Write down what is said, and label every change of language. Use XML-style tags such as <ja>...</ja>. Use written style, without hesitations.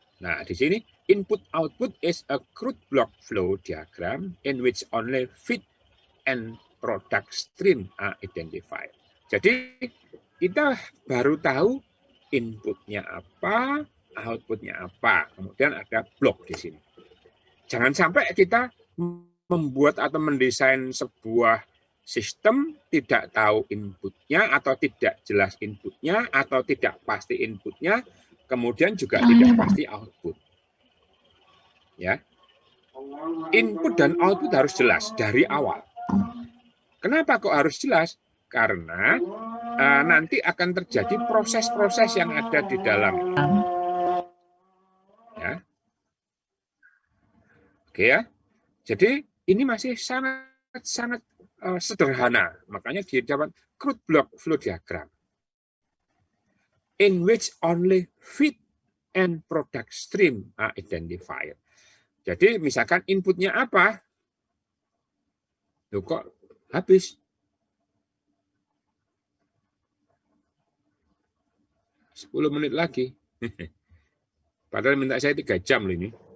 <id>Nah, di sini</id> <en>input-output is a crude block flow diagram in which only feed and product stream are identified.</en> <id>Jadi, kita baru tahu inputnya apa, outputnya apa. Kemudian ada blok di sini. Jangan sampai kita membuat atau mendesain sebuah sistem tidak tahu inputnya atau tidak jelas inputnya atau tidak pasti inputnya, kemudian juga tidak pasti output. Ya, input dan output harus jelas dari awal. Kenapa kok harus jelas? Karena nanti akan terjadi proses-proses yang ada di dalam. Ya. Oke ya. Jadi ini masih sangat sederhana. Makanya dia dapat crude block flow diagram.</id> <en>In which only feed and product stream are identified.</en> <id>Jadi misalkan inputnya apa? Loh kok habis? 10 menit lagi. Padahal minta saya 3 jam loh ini.</id>